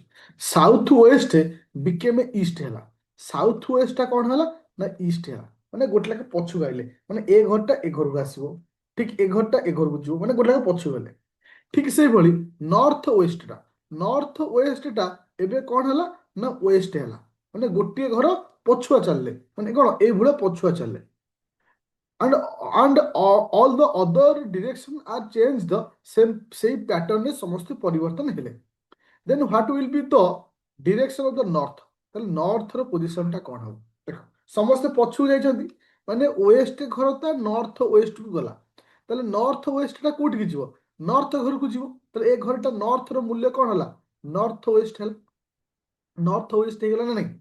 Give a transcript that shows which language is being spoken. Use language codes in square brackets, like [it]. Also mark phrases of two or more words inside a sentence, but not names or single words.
[en] south west became east [or] ହେଲା, ସାଉଥ ୱେଷ୍ଟଟା କ'ଣ ହେଲା ନା ଇଷ୍ଟ ହେଲା, ମାନେ ଗୋଟେ ଲେଖା ପଛକୁ ଆଇଲେ, ମାନେ ଏ ଘରଟା ଏ ଘରକୁ ଆସିବ, ଠିକ ଏ ଘରଟା ଏ ଘରକୁ ଯିବ, ମାନେ ଗୋଟେ ଲେଖା ପଛକୁ ଗଲେ। ଠିକ ସେଇଭଳି ନର୍ଥ ୱେଷ୍ଟଟା ଏବେ କ'ଣ ହେଲା ନା ୱେଷ୍ଟ ହେଲା, ମାନେ ଗୋଟିଏ ଘର ପଛୁଆ ଚାଲିଲେ, ମାନେ କ'ଣ ଏଇଭଳିଆ ପଛୁଆ ଚାଲିଲେ। [en] and all the other direction are changed the same [or] ସେଇ ପ୍ୟାଟର୍ନରେ ସମସ୍ତେ ପରିବର୍ତ୍ତନ ହେଲେ। [en] then what will be the direction of the north, [or] ତାହେଲେ ନର୍ଥର ପୋଜିସନଟା କ'ଣ ହବ? ଦେଖ ସମସ୍ତେ ପଛକୁ ଯାଇଛନ୍ତି, ମାନେ ୱେଷ୍ଟ ଘର ତା ନର୍ଥ ୱେଷ୍ଟକୁ ଗଲା, ତାହେଲେ ନର୍ଥ ୱେଷ୍ଟଟା କୋଉଠିକି ଯିବ? ନର୍ଥ ଘରକୁ ଯିବ। ତାହେଲେ ଏ ଘରଟା ନର୍ଥର ମୂଲ୍ୟ କ'ଣ ହେଲା? [en] north west [or] ହେଲା, [en] north west [or] ହେଇଗଲା ନା ନାଇଁ?